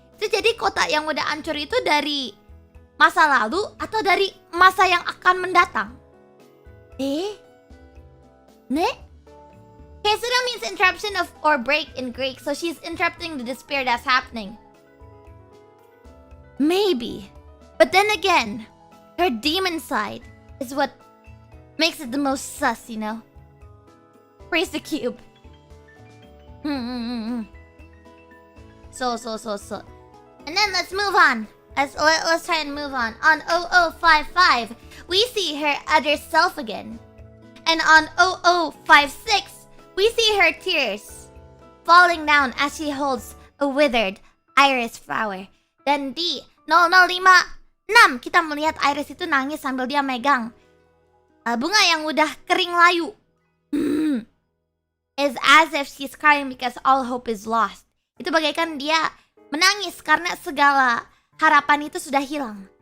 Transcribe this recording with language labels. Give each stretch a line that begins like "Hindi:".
Indonesian: Itu jadi kota yang udah hancur itu dari masa lalu atau dari masa yang akan mendatang? Ne?
English: Kaesura means interruption of or break in Greek, so she's interrupting the despair that's happening. Maybe. But then again, her demon side is what makes it the most sus, you know? Praise the cube. So. And then let's move on. Let's try and move on. On 0055, we see her other self again. And on 0056, we see her tears falling down as she holds a withered IRyS flower.
Indonesian: Dan di 0056, kita melihat IRyS itu nangis sambil dia megang bunga yang udah kering layu.
English: Is as if she's crying because all hope is lost.
Indonesian: Itu bagaikan dia menangis karena segala harapan itu sudah hilang.